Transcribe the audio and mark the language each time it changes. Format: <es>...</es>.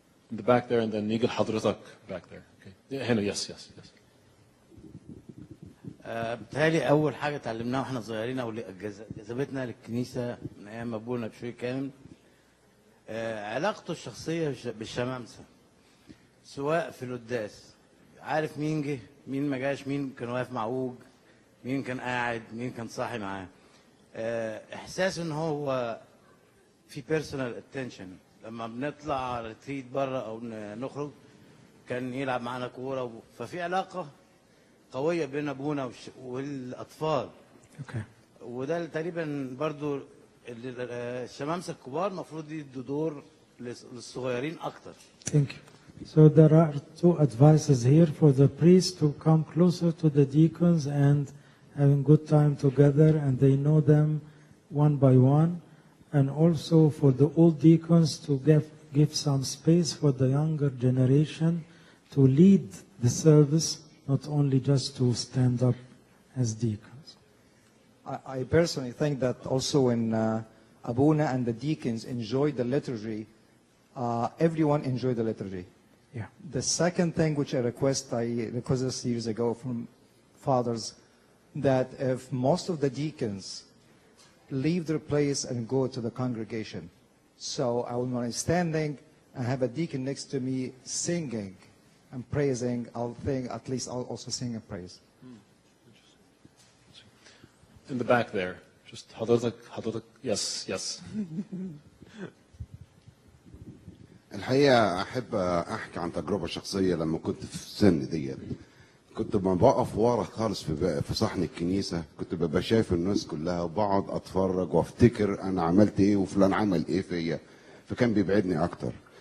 <en>In the back there, and then</en> <ar>نيجي لحضرتك</ar> <en>back there. Okay. Yeah,</en> <ar>هنا,</ar> <en>yes.</en> <ar>بتهيألي أول حاجة اتعلمناها واحنا صغيرين أو جذبتنا للكنيسة من أيام أبونا بشوي كامل علاقته الشخصية بالشمامسة. سواء في القداس عارف مين جه مين ما جاش، مين كان واقف معوج، مين كان قاعد، مين كان صاحي معاه. احساس ان هو في بيرسونال اتنشن. لما بنطلع ريتريت بره او نخرج كان يلعب معانا كوره، ففي علاقه قويه بين ابونا والاطفال.</ar> <en>Okay.</en> <ar>وده تقريبا برضو الشمامسه الكبار المفروض يدوا دور للصغيرين اكتر.</ar> <en>Thank you. So there are two advices here for the priests to come closer to the deacons and having good time together, and they know them one by one, and also for the old deacons to give some space for the younger generation to lead the service, not only just to stand up as deacons. I personally think that also when Abuna and the deacons enjoy the liturgy, everyone enjoy the liturgy. Yeah. The second thing which I requested years ago from fathers, that if most of the deacons leave their place and go to the congregation, so I will when I'm standing and have a deacon next to me singing and praising, I'll think at least I'll also sing and praise. In the back there, just حضرتك. Yes.</en> <ar>الحقيقة أحب أحكي عن تجربة شخصية. لما كنت في السن ديت كنت لما بقف ورا خالص في صحن الكنيسة كنت ببقى شايف الناس كلها وبقعد أتفرج وأفتكر أنا عملت إيه وفلان عمل إيه فيا، فكان بيبعدني أكتر.</ar>